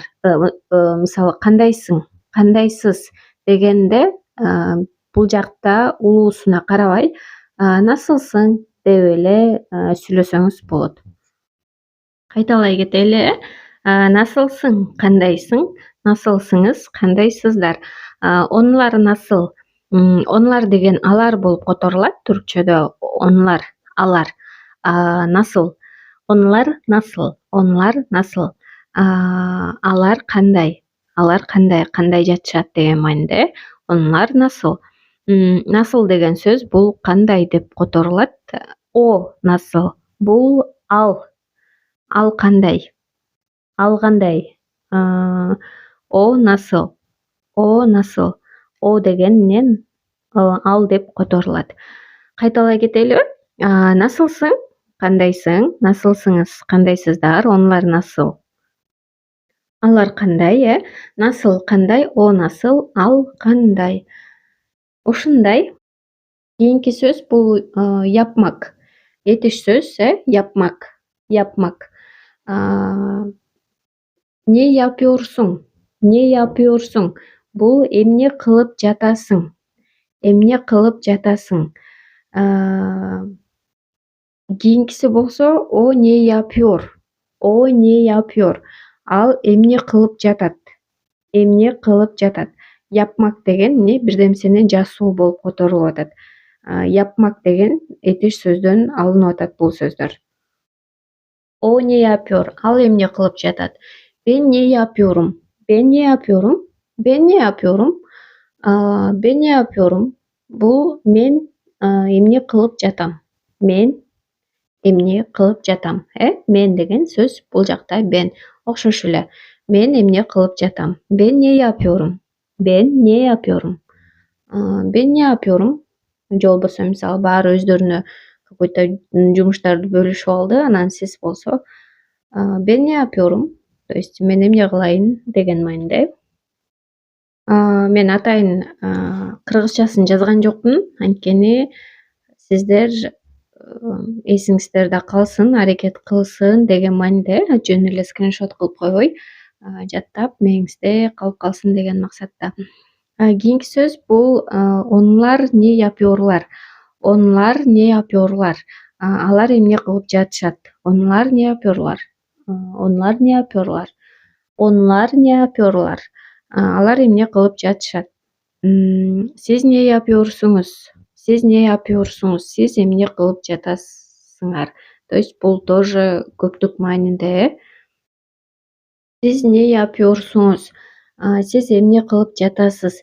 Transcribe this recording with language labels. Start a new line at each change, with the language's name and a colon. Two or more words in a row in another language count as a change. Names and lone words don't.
Kyrgyz: Мисалы, кандайсың, кандайсыз дегенде бул жакта улуусуна карабай насылсың деп эле сүйлөсөңүз болот. Кайталай кетели. Насылсың, кандайсың, насылсыңыз, кандайсыздар.
Turkish: Onlar nasıl.
Kyrgyz: Онулар деген алар болуп которулат түркчөдө. Онулар, алар. Насыл.
Turkish: Onlar nasıl, onlar nasıl.
Kyrgyz: Алар кандай, алар кандай, кандай жатышат деген мааниде.
Turkish: Onlar nasıl.
Kyrgyz: Насыл деген сөз бул кандай деп которулат.
Turkish: O nasıl,
Kyrgyz: бул ал, ал кандай, ал кандай.
Turkish: O nasıl, o nasıl.
Kyrgyz: О дегеннен ал деп которулат. Кайталай кетелиби? Насылсың, кандайсың, насылсыңыз, кандайсыздар,
Turkish: onlar nasıl.
Kyrgyz: Алар кандай, насыл кандай,
Turkish: o nasıl,
Kyrgyz: ал кандай. Ушундай. Кийинки сөз бул япмак. Этиш сөз,
Turkish: yapmak, yapmak. Ne yapıyorsun, ne yapıyorsun.
Kyrgyz: Бул эмне кылып жатасың, эмне кылып жатасың. Кийинкиси болсо
Turkish: o ne yapıyor, o ne yapıyor.
Kyrgyz: Ал эмне кылып жатат, эмне кылып жатат. Yapmak деген эмне бирдемсени жасоо болуп которулуп атат. Yapmak деген этиш сөздөн алынып атат бул сөздөр.
Turkish: O ne yapıyor?
Kyrgyz: Ал эмне кылып жатат.
Turkish: Ben ne yapıyorum? Ben ne yapıyorum? Ben ne yapıyorum? Ben ne yapıyorum?
Kyrgyz: Бул мен эмне кылып жатам. Мен эмне кылып жатам. Мен деген сөз бул жакта ben окшош эле. Мен эмне кылып жатам.
Turkish: Ben ne yapıyorum? Ben ne yapıyorum? Ben ne yapıyorum?
Kyrgyz: Же болбосо мисалы баары өздөрүнө какой-то жумуштарды бөлүшүп алды. Анан сиз болсо
Turkish: ben ne yapıyorum?
Russian: То есть
Kyrgyz: мен эмне кылайын деген мааниде. Мен атайын кыргызчасын жазган жокмун. Анткени сиздер эсиңиздерде калсын, аракет кылсын деген мааниде жөн эле скриншот кылып койбой, жаттап мээңизде калып калсын деген максатта. Кийинки сөз бул
Turkish: onlar ne yapıyorlar. Onlar ne yapıyorlar.
Kyrgyz: Алар эмне кылып жатышат.
Turkish: Onlar ne yapıyorlar. Onlar ne yapıyorlar. Onlar ne yapıyorlar.
Kyrgyz: Алар эмне кылып жатышат.
Turkish: Siz ne yapıyorsunuz. Siz ne yapıyorsunuz.
Kyrgyz: Сиз эмне кылып жатасыңар.
Russian: То есть
Kyrgyz: бул тоже көптүк мааниде.
Turkish: Siz ne yapıyorsunuz.
Kyrgyz: Сиз эмне кылып жатасыз.